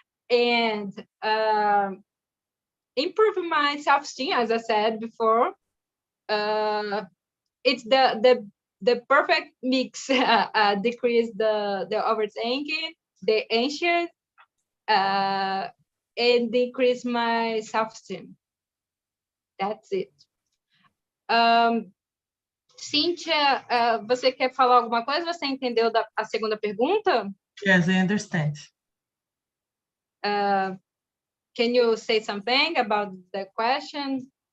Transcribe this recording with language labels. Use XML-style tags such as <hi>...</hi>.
<en>And improve my self-esteem, as I said before. It's the perfect mix. Decrease the overthinking, the anxious, and decrease my self-esteem. That's it.</en> <pt>Cíntia, você quer falar alguma coisa? Você entendeu a segunda pergunta?</pt> <en>Yes, I understand. Can you say something about the question?</en>